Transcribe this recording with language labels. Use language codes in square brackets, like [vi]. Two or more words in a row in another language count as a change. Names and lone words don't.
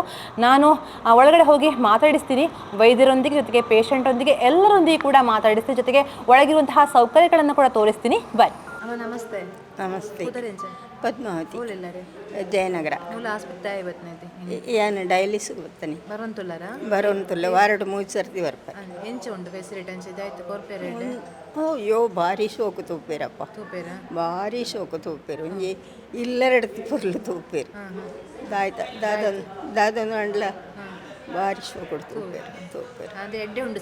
[kn] ನಾನು ಒಳಗಡೆ ಹೋಗಿ ಮಾತಾಡಿಸ್ತೀನಿ ವೈದ್ಯರೊಂದಿಗೆ, ಜೊತೆಗೆ ಪೇಷಂಟೊಂದಿಗೆ, ಎಲ್ಲರೊಂದಿಗೆ ಕೂಡ ಮಾತಾಡಿಸ್ತೀನಿ. ಜೊತೆಗೆ ಒಳಗಿರುವಂತಹ ಸೌಕರ್ಯಗಳನ್ನು ಕೂಡ ತೋರಿಸ್ತೀನಿ. ಬಾಯ್. ನಮಸ್ತೆ. ಪದ್ಮಾವತಿ, ಜಯನಗರ. [tcy] ಏನು ಡೈಲಿ ಸಿಗುತ್ತಾನೆ ಬರೋಂತುಲ್ಲ ವಾರಡು 3 ಸರ್ತಿ ಬರ್ಪ. ಅಯ್ಯೋ ಭಾರಿ ಶೋಕು ತೂಪೇರಪ್ಪ, ಭಾರಿ ಶೋಕು ತೂಪೇರು. ಇಲ್ಲೆರಡು ಪುರ್ಲು ತೂಪೇರು. ದಾದೊಂದು ಅಂಡ್ಲ ಭಾರಿ ಶೋಕು ತೂಪೇರು.